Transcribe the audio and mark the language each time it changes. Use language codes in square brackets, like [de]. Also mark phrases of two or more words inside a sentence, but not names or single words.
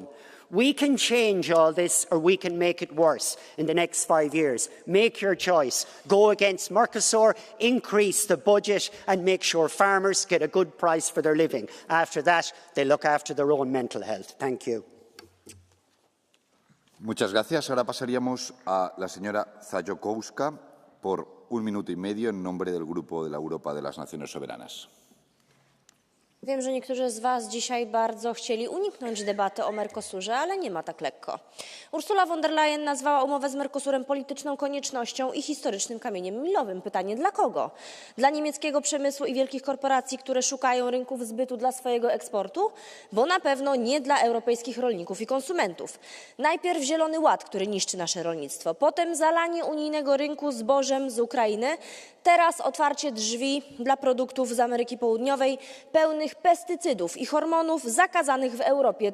[en] We can change all this, or we can make it worse in the next 5 years. Make your choice. Go against Mercosur, increase the budget and make sure farmers get a good price for their living. After that, they look after their own mental health. Thank you. [es] Muchas gracias. Ahora pasaríamos a la señora Zajokowska por un minuto y medio en nombre del Grupo de la Europa de las Naciones Soberanas. [pl] Wiem, że niektórzy z Was dzisiaj bardzo chcieli uniknąć debaty o Mercosurze, ale nie ma tak lekko. Ursula von der Leyen nazwała umowę z Mercosurem polityczną koniecznością i historycznym kamieniem milowym. Pytanie dla kogo? Dla niemieckiego przemysłu i wielkich korporacji, które szukają rynków zbytu dla swojego eksportu? Bo na pewno nie dla europejskich rolników i konsumentów. Najpierw Zielony Ład, który niszczy nasze rolnictwo, potem zalanie unijnego rynku zbożem z Ukrainy, teraz otwarcie drzwi dla produktów z Ameryki Południowej pełnych pestycydów i hormonów zakazanych w Europie.